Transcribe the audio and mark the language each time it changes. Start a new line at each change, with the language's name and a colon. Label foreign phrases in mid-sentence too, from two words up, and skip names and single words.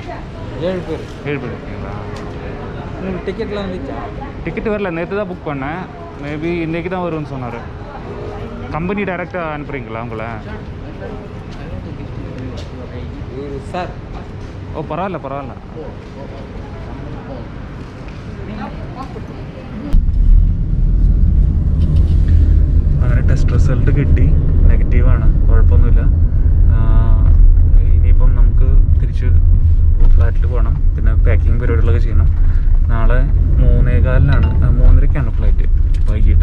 Tamil: 7 பேர். 7 பேர் இருக்கீங்களா? உங்களுக்கு டிக்கெட்லாம் வந்துச்சா? டிக்கெட் வரல, நேற்று தான் புக் பண்ணேன். மேபி இன்றைக்கி தான் வரும்னு சொன்னார். கம்பெனி டைரெக்டாக அனுப்புகிறீங்களா உங்களை? சார். ஓ பரவாயில்ல பரவாயில்ல.
Malayalam: അങ്ങനെ
English: test result
Malayalam: കിട്ടി, നെഗറ്റീവാണ്, കുഴപ്പമൊന്നുമില്ല. ഇനിയിപ്പം നമുക്ക് തിരിച്ച് ഫ്ലാറ്റിൽ പോകണം. പിന്നെ പാക്കിങ് പരിപാടികളൊക്കെ ചെയ്യണം. നാളെ 3:15 3:30 ഫ്ലൈറ്റ് വൈകിട്ട്.